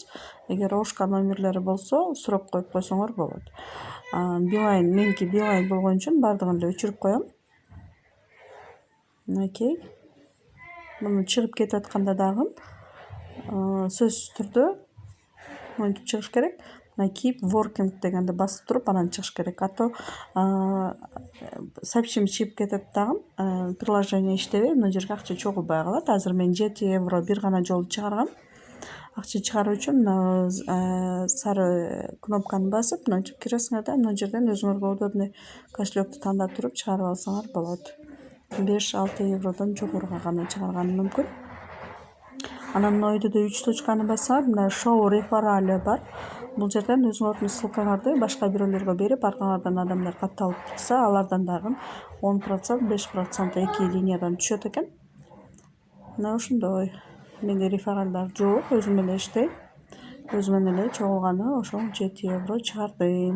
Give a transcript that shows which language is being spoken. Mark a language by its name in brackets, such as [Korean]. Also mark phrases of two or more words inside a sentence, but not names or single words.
[Kyrgyz] Эгер ошка номерлери болсо сурап коюп койсоңор болот. Билайн, меники Билайн болгон үчүн бардыгын эле өчүрүп коем. Мынакей. Муну чыгып кетатканда дагы сөзсүз түрдө мынтип чыгыш керек. Мына [English] keep working [Kyrgyz] дегенди басып туруп анан чыгыш керек. [Russian] А то сообщение [Kyrgyz] чыгып кетет дагы, приложение иштебей, мына жерге акча чогулбай калат. Азыр мен 7 евро бир гана жолу чыгаргам. Акча чыгаруу үчүн мына сары кнопканы басып, мынтип киресиңер да мына жерден өзүңөргө удобный кошелекту тандап туруп чыгарып алсаңар болот. 5-6 евродон жогоруга гана чыгарганым мүмкүн. Анан мына өйдө 3 точканы бассаңар, мына [English] show referral [Kyrgyz] бар. Бул жерден өзүңөрдүн ссылкаңарды башка бирөөлөргө берип, аркаңардан адамдар катталып турса, алардан дагы 10%, 5% эки линиядан түшөт экен. Мына ошондой. Менде рефералдар жок, өзүм эле иштейм. Өзүмөн эле чогулганы ошол 7 евро чыгардым.